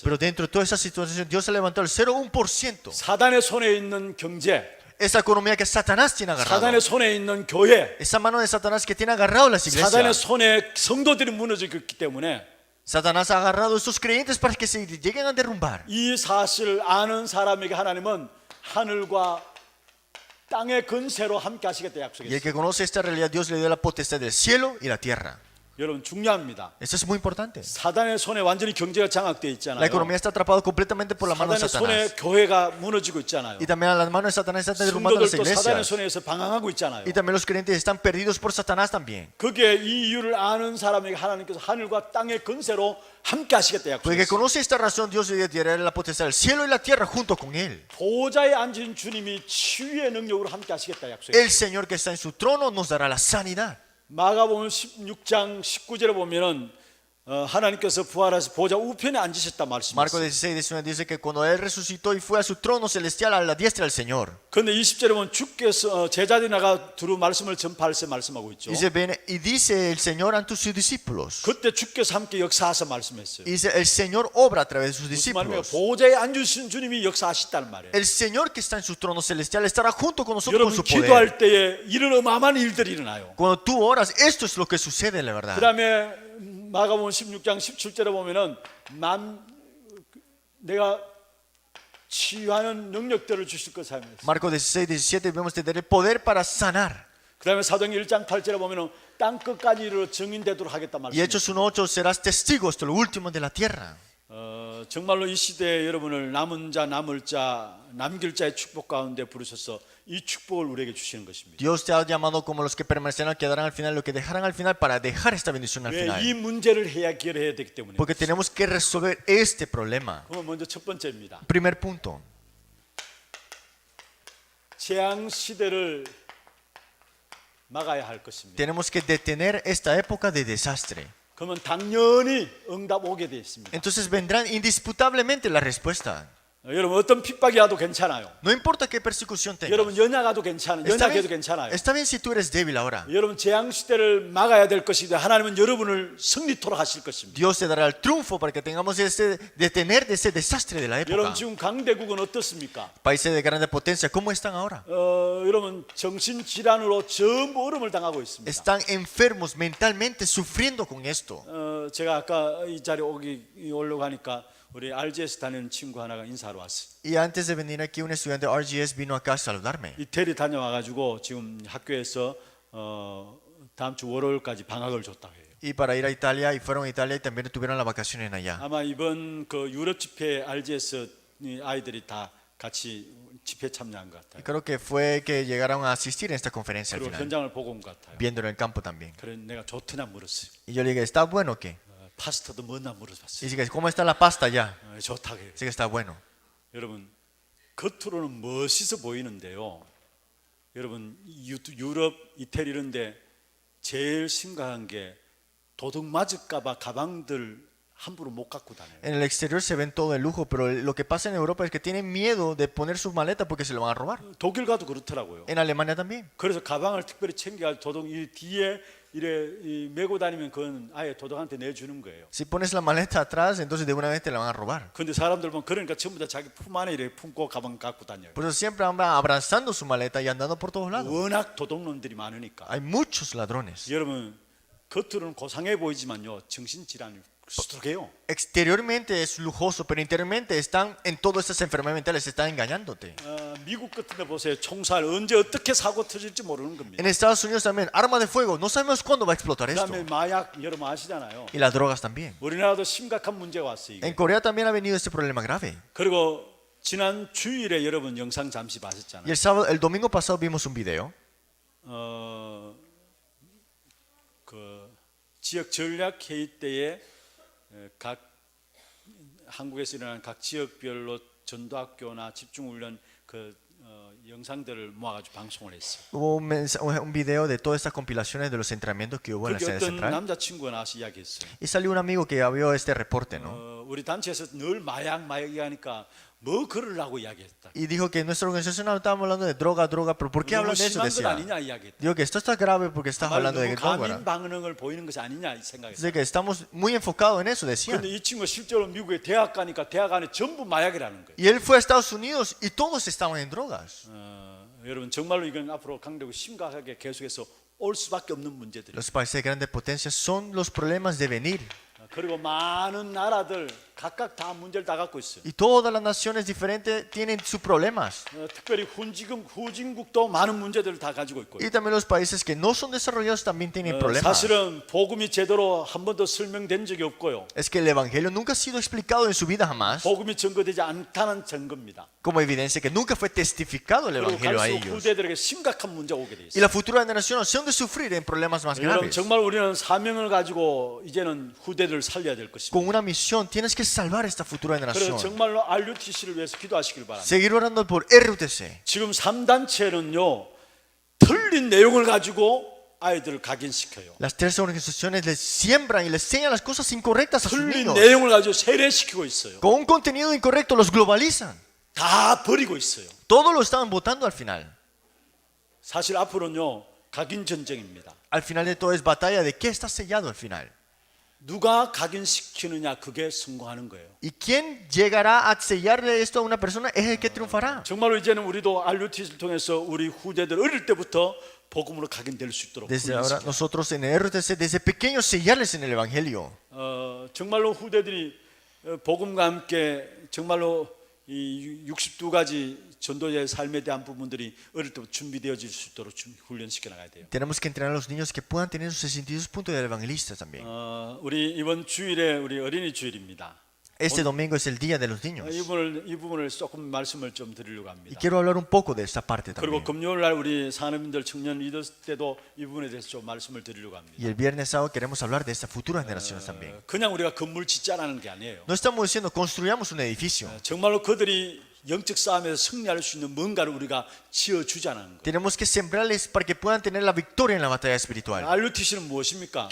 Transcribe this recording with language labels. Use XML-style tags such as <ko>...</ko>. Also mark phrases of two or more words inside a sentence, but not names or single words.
<es>Pero dentro de toda esa situación, Dios ha levantado el 0,1%.</es> <ko>사단의 손에 있는 경제,</ko> <es>Esa economía que Satanás tiene agarrado.</es> <ko>사단의 손에 있는 교회,</ko> <es>Esa mano de Satanás que tiene agarrado las</es> <ko>사단의</ko> <es>iglesias.</es> <ko>손에 성도들이 무너지고 있기 때문에</ko> <es>Satanás ha agarrado a estos creyentes para que se lleguen a derrumbar.</es> <ko>이 사실을 아는 사람에게 하나님은 하늘과 땅의 근세로 함께 하시겠다</ko> <es>Y el</es> <ko>약속했어요.</ko> <es>que conoce esta realidad, Dios le dio la potestad del cielo y la tierra.</es> <ko>여러분 중요합니다.</ko> <es>Esto es muy importante.</es> <ko>사단의 손에 완전히 경제가 장악되어 있잖아요.</ko> <es>La economía está atrapada completamente por la mano de</es> <ko>사단의 손에</ko> <es>Satanás.</es> <ko>교회가 무너지고 있잖아요.</ko> <es>Y también a las manos de Satanás están derrumbando las</es> <ko>성도들도 사단의</ko> <es>iglesias.</es> <ko>손에서 방황하고 있잖아요.</ko> <es>Y también los creyentes están perdidos por Satanás también.</es> <ko>그게 이 이유를 아는 사람에게 하나님께서 하늘과 땅의 근세로 함께 하시겠다</ko> <es>Porque el que</es> <ko>약속했어요.</ko> <es>conoce esta razón, Dios le dará la potestad del cielo y la tierra junto con él.</es> <ko>보좌에 앉은 주님이 치유의 능력으로 함께 하시겠다 약속했어요.</ko> <es>El Señor que está en su trono nos dará la sanidad.</es> <ko>마가복음 16장 19절에 보면은 하나님께서 부활하셔서 보좌 우편에 앉으셨다</ko> <es>Marcos</es> <ko>말씀하셨어요.</ko> <es>16:19 dice que cuando él resucitó y fue a su trono celestial a la diestra del Señor.</es> <ko>그런데 20절에 보면 주께서 제자들이 나가 두루 말씀을 전파할 때 말씀하고 있죠.</ko> <es>Dice, ven, y dice el Señor ante sus discípulos.</es> <ko>그때 주께서 함께 역사하셔 말씀했어요.</ko> <es>Y dice, el Señor obra a través de sus</es> <ko>무슨 말입니까?</ko> <es>discípulos.</es> <ko>보좌에 앉으신 주님이 역사하시다는 말이에요.</ko> <es>El Señor que está en su trono celestial estará junto con nosotros con</es> <ko>여러분</ko> <es>su poder.</es> <ko>기도할 때에 이런 어마어마한 일들이 일어나요.</ko> <es>Cuando tú oras, esto es lo que sucede, la verdad.</es> <ko>그다음에 마가복음 16장 17절에 보면은 내가 치유하는 능력들을 주실 것을 하면서</ko> <es>Marcos 16:17 vemos tener el poder para sanar.</es> <ko>그다음에 사도행 1장 8절에 보면은 땅 끝까지 이르러 증인되도록 하겠다</ko> <es>Y</es> <ko>말씀해요.</ko> <es>Hechos 1:8 serás testigo hasta lo último de la tierra.</es> <ko>정말로 이 시대에 여러분을 남은 자 남을 자 남길 자의 축복 가운데 부르셔서 이 축복을 우리에게 주시는 것입니다.</ko> <es>Dios te ha llamado como los que permanecerán, quedarán al final, lo que dejarán al final para dejar esta bendición al</es> <ko>왜 이</ko> <es>final.</es> <ko>문제를 해결해야 되기 때문에.</ko> <es>Porque tenemos que resolver este problema.</es> <ko>그럼 먼저 첫 번째입니다.</ko> <es>Primer punto.</es> <ko>재앙 시대를 막아야 할 것입니다.</ko> <es>Tenemos que detener esta época de desastre.</es> <ko>그러면 당연히 응답 오게 되어 있습니다.</ko> <es>Entonces vendrán indisputablemente la respuesta.</es> <ko>여러분 어떤 핍박이 와도 괜찮아요.</ko> <es>No importa qué persecución tengas.</es> <ko>여러분 연약해도 괜찮아요. 연약해도 괜찮아요.</ko> <es>está bien si tú eres débil ahora.</es> <ko>여러분 재앙 시대를 막아야 될 것이다. 하나님은 여러분을 승리토록 하실 것입니다.</ko> <es>Dios te dará el triunfo para que tengamos detener de ese desastre de la época.</es> <ko>여러분 지금 강대국은 어떻습니까?</ko> <es>Países de grande potencia, ¿cómo están ahora?</es> <ko>여러분 정신 질환으로 전부 어려움을 당하고 있습니다.</ko> <es>Están enfermos mentalmente, sufriendo con esto.</es> <ko>제가 아까 이 자리에 오려고 하니까 우리 RGS 다니는 친구 하나가 인사하러 왔어요.</ko> <es>Y antes de venir aquí, un estudiante de RGS vino acá a saludarme.</es> <ko>이태리 다녀와가지고 지금 학교에서 다음 주 월요일까지 방학을 줬다고 해요.</ko> <es>Y para ir a Italia, y fueron a Italia y también tuvieron las vacaciones allá.</es> <ko>아마 이번 그 유럽 집회 RGS 아이들이 다 같이 집회 참여한 것</ko> <es>Y</es> <ko>같아요.</ko> <es>creo que fue que llegaron a asistir en esta conferencia al</es> <ko>그리고</ko> <es>final,</es> <ko>현장을 보고 온 것 같아요.</ko> <es>viéndolo en el campo también.</es> <ko>그래 내가 좋더냐 물었어요.</ko> <es>Y yo le dije, ¿está bueno o qué?</es> <ko>파스타도 뭐나</ko> <es>Y</es> <ko>물어봤어요.</ko> <es>dice, ¿cómo está la pasta allá?</es> <ko>좋다고 해요.</ko> <es>Dice que está bueno.</es> <ko>여러분 겉으로는 멋있어 보이는데요. 여러분 유럽, 이태리 이런데 제일 심각한 게 도둑 맞을까봐 가방들 함부로 못 갖고 다녀요.</ko> <es>En el exterior se ven todo el lujo, pero lo que pasa en Europa es que tienen miedo de poner sus maletas porque se lo van a robar.</es> <ko>독일 가도 그렇더라고요.</ko> <es>En Alemania también.</es> <ko>그래서 가방을 특별히 챙겨야 도둑 이 뒤에 이래 메고 다니면 그건 아예 도둑한테 내주는 거예요.</ko> <es>Si pones la maleta atrás, entonces de una vez te la van a robar.</es> <ko>근데 사람들 보면 그러니까 전부 다 자기 품 안에 이렇게 품고 가방 갖고 다녀요.</ko> <es>Por eso siempre andan abrazando su maleta y andando por todos lados.</es> <ko>워낙 도둑놈들이 많으니까.</ko> <es>Hay muchos ladrones.</es> <ko>여러분 겉으로는 고상해 보이지만요 정신질환이 수두룩해요.</ko> <es>Exteriormente es lujoso, pero interiormente están en todas estas enfermedades mentales, están engañándote.</es> <ko>미국 같은 데 보세요. 총살 언제 어떻게 사고 터질지 모르는 겁니다.</ko> <es>En Estados Unidos también, arma de fuego, no sabemos cuándo va a explotar esto.</es> <ko>그다음에 마약 여러분 아시잖아요.</ko> <es>Y las drogas también.</es> <ko>우리나라도 심각한 문제가 왔어요. 이게.</ko> <es>En Corea también ha venido este problema grave.</es> <ko>그리고 지난 주일에 여러분 영상 잠시</ko> <es>Y</es> <ko>봤었잖아요.</ko> <es>el sábado, el domingo pasado vimos un video.</es> <ko>그 지역 전략 회의 때에 각 한국에서 일어난 각 지역별로 전도학교나 집중훈련 그 영상들을 모아가지고 방송을 했어.</ko> <es>Hubo un video de todas estas compilaciones de los entrenamientos que hubo en la</es> <ko>그게</ko> <es>sede</es> <ko>어떤</ko> <es>central.</es> <ko>남자친구가 나와서 이야기했어요.</ko> <es>Y salió un amigo que ya vio este reporte, ¿no?</es> <ko>우리 단체에서 늘 마약 이야기하니까 뭐 그러려고 이야기했다.</ko> <es>Y dijo que en nuestra organización no estábamos hablando de droga, pero ¿por qué</es> <ko>너무</ko> <es>hablan de eso?</es> <ko>심한 것</ko> <es>Decía.</es> <ko>아니냐 이야기했다.</ko> <es>Digo que esto está grave porque estás hablando de</es> <ko>너무</ko> <es>droga.</es> <ko>가민 반응을 보이는 것이 아니냐 이 생각했어.</ko> <es>Dice que estamos muy enfocados en eso, decía.</es> <ko>그런데 이 친구가 실제로 미국에 대학 가니까 대학 안에 전부 마약이라는 거예요.</ko> <es>Y él fue a Estados Unidos y todos estaban en drogas.</es> <ko>여러분 정말로 이건 앞으로 강력하고 심각하게 계속해서 올 수밖에 없는 문제들이에요.</ko> <es>Los países de grandes potencias son los problemas de venir.</es> <ko>그리고 많은 나라들 각각 다 문제를 다 갖고 있어요.</ko> <es>Y todas las naciones diferentes tienen sus problemas.</es> <ko>특별히 후진국도 많은 문제들을 다 가지고 있고요.</ko> <es>Y también los países que no son desarrollados también tienen problemas.</es> <ko>사실은 복음이 제대로 한 번도 설명된 적이 없고요.</ko> <es>Es que el evangelio nunca ha sido explicado en su vida jamás,</es> <ko>복음이 증거되지 않다는 증거입니다.</ko> <es>como evidencia que nunca fue testificado el</es> <ko>그리고</ko> <es>evangelio a</es> <ko>갈수록</ko> <es>ellos.</es> <ko>후대들에게 심각한 문제가 오게 돼</ko> <es>Y</es> <ko>있어요.</ko> <es>la futura generación opción de sufrir en problemas más</es> <ko>여러분</ko> <es>graves.</es> <ko>정말 우리는 사명을 가지고 이제는 후대들을 살려야 될 것입니다.</ko> <es>Con una misión tienes que salvar esta futura</es> <ko>그래서</ko> <es>generación.</es> <ko>정말로 RUTC를 위해서 기도하시길 바랍니다.</ko> <es>Seguir orando por RUTC.</es> <ko>지금 3단체는요 틀린 내용을 가지고 아이들을 각인시켜요.</ko> <es>Las tres organizaciones les siembran y les enseñan las cosas incorrectas a sus</es> <ko>틀린</ko> <es>niños.</es> <ko>내용을 가지고 세례시키고 있어요.</ko> <es>Con un contenido incorrecto los globalizan.</es> <ko>다 버리고 있어요.</ko> <es>Todo lo estaban votando al final.</es> <ko>사실 앞으로는요 각인 전쟁입니다.</ko> <es>Al final de todo es batalla de qué está sellado al final.</es> <ko>누가 각인시키느냐 그게 성공하는 거예요.</ko> <es>Y quién llegará a sellarle esto a una persona es el que triunfará.</es> <ko>정말로 이제는 우리도 RUTC를 통해서 우리 후대들 어릴 때부터 복음으로 각인될 수 있도록</ko> <es>Desde ahora</es> <ko>훈련시켜요.</ko> <es>nosotros en el RUTC desde pequeños sellarles en el evangelio.</es> <ko>정말로 후대들이 복음과 함께 정말로 이 62가지 전도자의 삶에 대한 부분들이 어릴 때부터 준비되어질 수 있도록 훈련시켜 나가야 돼요.</ko> <es>Tenemos que entrenar a los niños que puedan tener sus 62 puntos de evangelistas también.</es> <ko>우리 이번 주일에 우리 어린이 주일입니다.</ko> <es>Este domingo es el día de los niños.</es> <ko>이 부분을 조금 말씀을 좀 드리려고</ko> <es>Y</es> <ko>합니다.</ko> <es>quiero hablar un poco de esta parte</es> <ko>그리고</ko> <es>también.</es> <ko>금요일 날 우리 산업인들 청년 리더 때도 이 부분에 대해서 좀 말씀을 드리려고 합니다.</ko> <es>Y el viernes sábado queremos hablar de estas futuras generaciones también.</es> <ko>그냥 우리가 건물 짓자라는 게 아니에요.</ko> <es>No estamos diciendo construyamos un edificio.</es> <ko>정말로 그들이 영적 싸움에서 승리할 수 있는 뭔가를 우리가 지어주자는 거예요.</ko> <es>Tenemos que sembrarles para que puedan tener la victoria en la batalla espiritual.</es> <ko>RUTC는 무엇입니까?</ko>